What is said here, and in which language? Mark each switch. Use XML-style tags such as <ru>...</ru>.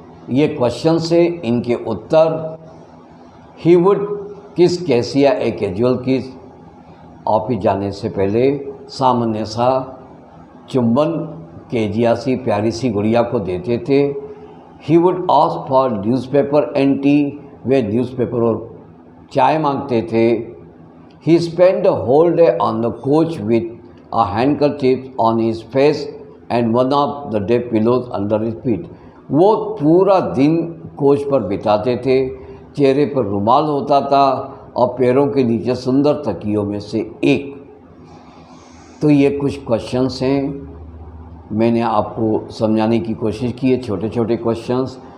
<hi>ये क्वेश्चन से इनके उत्तर,</hi> <en>he would kiss Cassia a casual kiss,</en> <hi>ऑफिस जाने से पहले सामान्य सा चुंबन केजिया सी प्यारी सी गुड़िया को देते थे।</hi> <en>he would ask for newspaper and tea,</en> <hi>way newspaper और चाय मांगते थे।</hi> <en>He spend the whole day on the couch with a handkerchief on his face and one of the day pillows under his feet।</en> <hi>वो पूरा दिन coach पर बिताते थे, चेहरे पर रुमाल होता था और पैरों के नीचे सुंदर तकियों में से एक। तो ये कुछ क्वेश्चंस हैं, मैंने आपको समझाने की कोशिश की है, छोटे छोटे क्वेश्चंस।</hi>